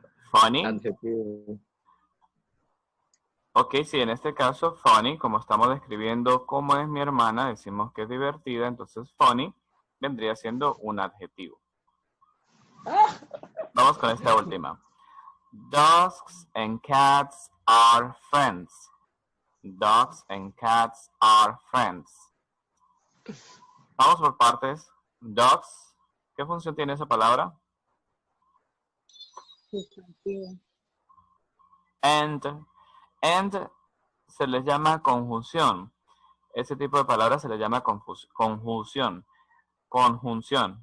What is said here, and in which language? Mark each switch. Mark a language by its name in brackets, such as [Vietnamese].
[English] Funny. [Spanish] Adjetivo. Ok, sí, en este caso, funny, como estamos describiendo cómo es mi hermana, decimos que es divertida, entonces funny vendría siendo un adjetivo. Vamos con esta última. [English] Dogs and cats are friends. Dogs and cats are friends. [Spanish] Vamos por partes. Dogs, ¿qué función tiene esa palabra? Sustantivo. And se les llama conjunción. Ese tipo de palabras se les llama conjunción. Conjunción.